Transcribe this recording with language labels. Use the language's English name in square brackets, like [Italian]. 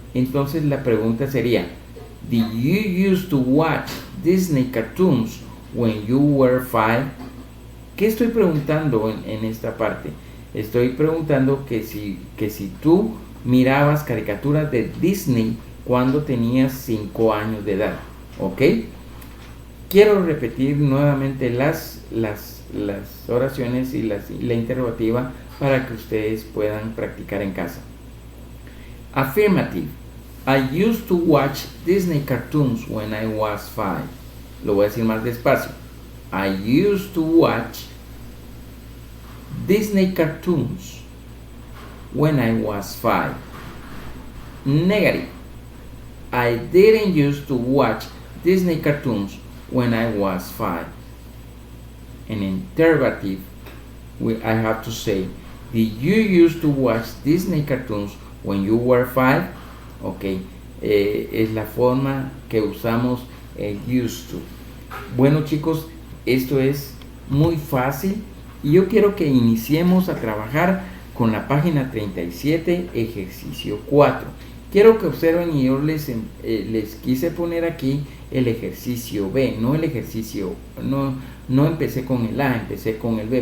[Spanish] Entonces la pregunta sería, [English] did you used to watch Disney cartoons when you were 5? [Spanish] ¿Qué estoy preguntando en esta parte? Estoy preguntando que si tú mirabas caricaturas de Disney cuando tenías 5 años de edad, ¿ok? Quiero repetir nuevamente las oraciones y la interrogativa para que ustedes puedan practicar en casa. [English] Affirmative. I used to watch Disney cartoons when I was 5. [Spanish] Lo voy a decir más despacio. [English] I used to watch Disney cartoons when I was 5. Negative. I didn't used to watch Disney cartoons when I was 5. In interrogative, I have to say, did you used to watch Disney cartoons when you were 5? [Spanish] Ok, es la forma que usamos el used to. Bueno, chicos, esto es muy fácil y yo quiero que iniciemos a trabajar con la página 37, ejercicio 4. Quiero que observen, y yo les quise poner aquí el ejercicio B, no el ejercicio, no empecé con el A, empecé con el B.